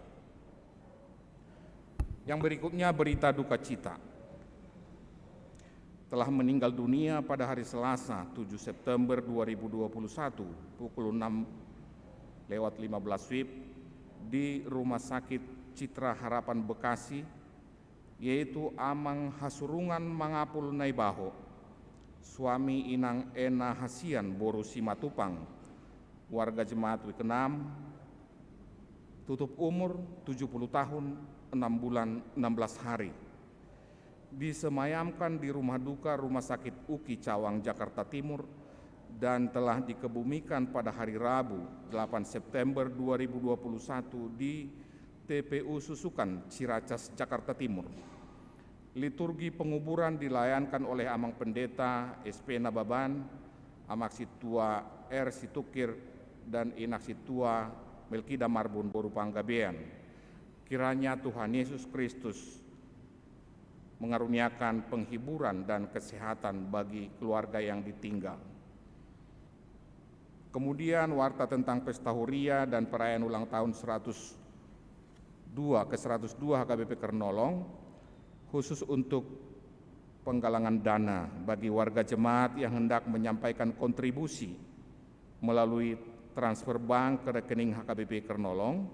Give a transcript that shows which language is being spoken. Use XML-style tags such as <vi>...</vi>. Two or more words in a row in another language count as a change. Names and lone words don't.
<id>Yang berikutnya, berita duka cita. Telah meninggal dunia pada hari Selasa 7 September 2021 pukul 6:15 WIB di Rumah Sakit Citra Harapan Bekasi, yaitu Amang Hasurungan Mangapul Naibaho, suami Inang Ena Hasian Boru Simatupang, warga jemaat Wikenam, tutup umur 70 tahun 6 bulan 16 hari. Disemayamkan di rumah duka Rumah Sakit UKI Cawang, Jakarta Timur, dan telah dikebumikan pada hari Rabu 8 September 2021 di TPU Susukan, Ciracas, Jakarta Timur. Liturgi penguburan dilayankan oleh Amang Pendeta SP Nababan, Amak Situa R. Situkir, dan Inak Situa Melkida Marbun Boru Panggabean. Kiranya Tuhan Yesus Kristus mengaruniakan penghiburan dan kesehatan bagi keluarga yang ditinggal. Kemudian warta tentang pesta huria dan perayaan ulang tahun ke-102 HKBP Kernolong, khusus untuk penggalangan dana bagi warga jemaat yang hendak menyampaikan kontribusi melalui transfer bank ke rekening HKBP Kernolong.</id>